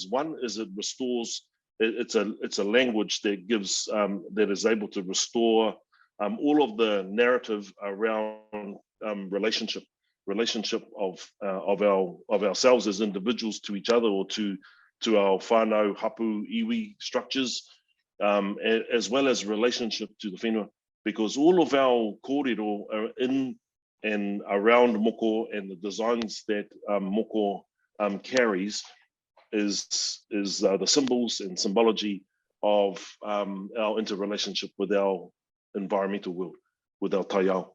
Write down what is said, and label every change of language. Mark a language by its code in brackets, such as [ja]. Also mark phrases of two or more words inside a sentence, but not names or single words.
[en] One is it restores, it's a language that gives, that is able to restore all of the narrative around relationship of ourselves as individuals to each other, or to our [mi] whānau, hapu, iwi [en] structures, as well as relationship to the whenua, because all of our kōrero are in and around moko, and the designs that moko carries is the symbols and symbology of our interrelationship with our environmental world, with our taiao.